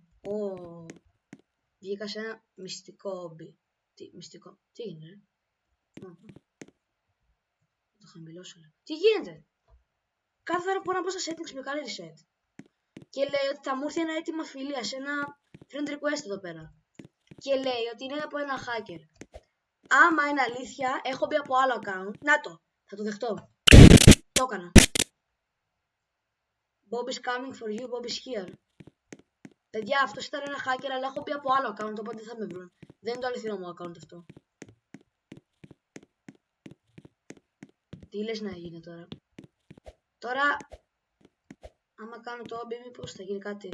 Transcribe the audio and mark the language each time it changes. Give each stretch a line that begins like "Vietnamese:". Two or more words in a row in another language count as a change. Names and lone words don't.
Greek: Βγήκα σε ένα μυστικό όμπι. Τι μυστικό? Τι έγινε ρε? Το χαμηλώσω λίγο. Τι γίνεται? Κάθε φορά μπορώ να πω στα settings με κάνει reset. Και λέει ότι θα μου έρθει ένα αίτημα φιλίας, ένα
English: friend request
Greek: εδώ πέρα. Και λέει ότι είναι από ένα hacker. Άμα είναι αλήθεια, έχω μπει από άλλο account. Να το, θα το δεχτώ. Το έκανα.
English: Bob is coming for you, Bob is here.
Greek: Παιδιά, αυτός ήταν ένα hacker, αλλά έχω μπει από άλλο account, οπότε δεν θα με βρουν. Δεν είναι το αληθινό μου account αυτό. Τι λες να γίνει τώρα? Τώρα, άμα κάνω το όμπι, μήπως θα γίνει κάτι?